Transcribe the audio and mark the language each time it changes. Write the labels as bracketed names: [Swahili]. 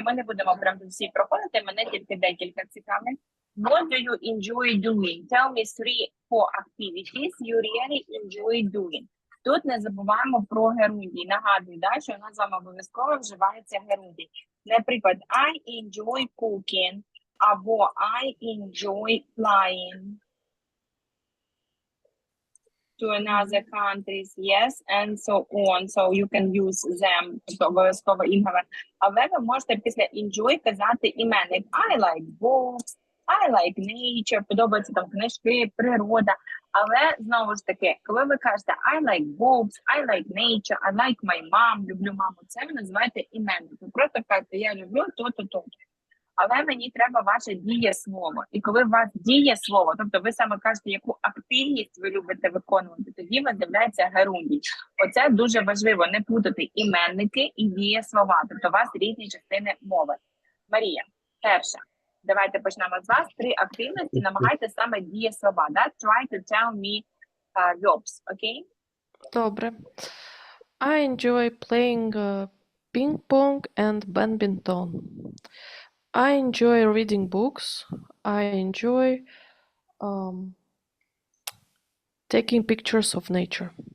[Ukrainian] Ми не будемо прям тут всі проходити, мене тільки декілька цікавих. [English] What do you enjoy doing? Tell me 3-4 activities you really enjoy doing. [Ukrainian] Тут не забуваємо про герундій. Нагадую, да, що у нас з вами обов'язково вживається герундій. Наприклад, [English] I enjoy cooking [Ukrainian] або [English] I enjoy flying to another countries, yes, and so on. So you can use them, [Ukrainian] тобто обов'язково інгове. Але ви можете після enjoy казати іменник. [English] I like books, I like nature, [Ukrainian] подобаються там книжки, природа. Але, знову ж таки, коли ви кажете [English] I like books, I like nature, I like my mom, [Ukrainian] люблю маму, це ви називаєте іменник. Ви просто кажете, я люблю то-то, то-то. Але мені треба ваше дієслово. І коли у вас дієслово, тобто ви саме кажете, яку активність ви любите виконувати, тоді у вас з'являється герундій. Оце дуже важливо, не плутати іменники і дієслова. Тобто у вас різні частини мови. Марія, перша. Давайте почнемо з вас. 3 активності, намагайтеся саме дієслова. Да? [English] Try to tell me verbs, окей? [Ukrainian] Добре. [English] I enjoy playing ping-pong and badminton. I enjoy reading books. I enjoy taking pictures of nature.